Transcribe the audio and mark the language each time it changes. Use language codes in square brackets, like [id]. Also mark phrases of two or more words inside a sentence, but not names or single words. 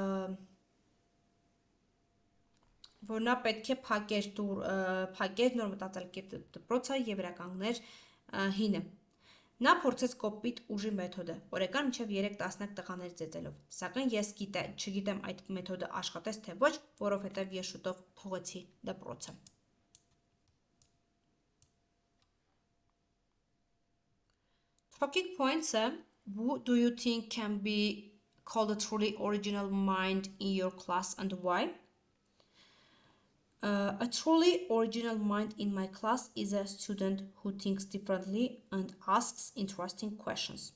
[hy] որ նա պետք է փակեր նոր մտածել դպրոցը և վերականգներ հինը։ Նա փորձեց կոպիտ ուժի մեթոդը, օրական մինչև 3 տասնյակ տղաներ ծեծելով, սակայն ես չգիտեմ այդ մեթոդը աշխատեց թե ոչ, որովհետև ես շուտով թողեցի դպրոցը։ [en] Talking points-ը, who do you think can be called a truly original mind in your class and why? A truly original mind in my class is a student who thinks differently and asks interesting questions.